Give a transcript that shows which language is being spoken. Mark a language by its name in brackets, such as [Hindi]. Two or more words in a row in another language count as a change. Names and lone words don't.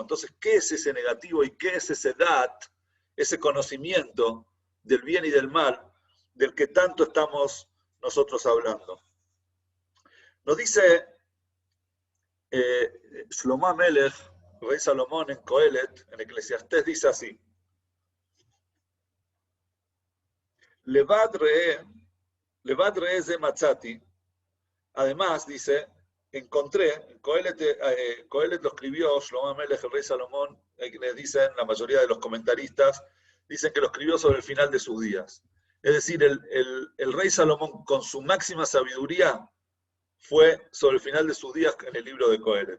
[Spanish] Entonces, ¿qué es ese negativo y qué es ese dat, ese conocimiento del bien y del mal, del que tanto estamos nosotros hablando? Nos dice Shlomo HaMelech, rey Salomón en Coelet, en Eclesiastés, dice así: [Hebrew] לבד ראה זה מצאתי. [Spanish] Además, dice, encontré, Coelet lo escribió, Shlomo HaMelech, el rey Salomón, le dicen, la mayoría de los comentaristas, dicen que lo escribió sobre el final de sus días. Es decir, el rey Salomón, con su máxima sabiduría, fue sobre el final de sus días en el libro de Coelet.